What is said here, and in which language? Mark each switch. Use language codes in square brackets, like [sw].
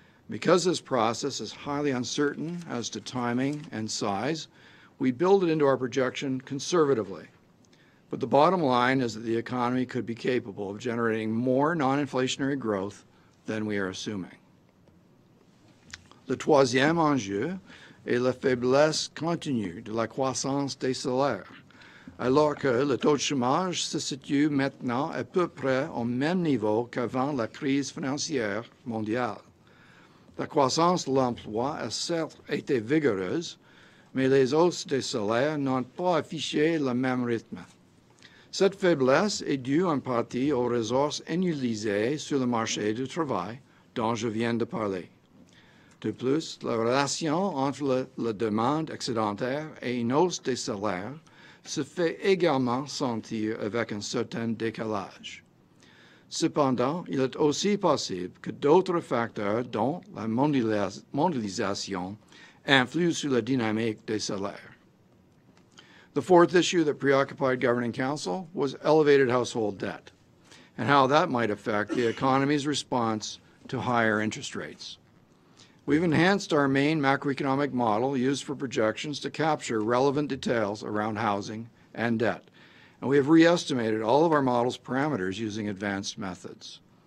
[en] Because this process is highly uncertain as to timing and size, we build it into our projection conservatively. But the bottom line is that the economy could be capable of generating more non-inflationary growth than we are assuming. [fr] Le troisième enjeu est la faiblesse continue de la croissance des salaires, alors que le taux de chômage se situe maintenant à peu près au même niveau qu'avant la crise financière mondiale. La croissance de l'emploi a certes été vigoureuse, mais les hausses des salaires n'ont pas affiché le même rythme. Cette faiblesse est due en partie aux ressources inutilisées sur le marché du travail dont je viens de parler. De plus, la relation entre la demande excédentaire et une hausse des salaires se fait également sentir avec un certain décalage. Cependant, il est aussi possible que d'autres facteurs, dont la mondialisation, influent sur la dynamique des salaires. [en] The fourth issue that preoccupied Governing Council was elevated household debt and how that might affect the economy's response to higher interest rates. We've enhanced our main macroeconomic model used for projections to capture relevant details around housing and debt, and we have re-estimated all of our model's parameters using advanced methods.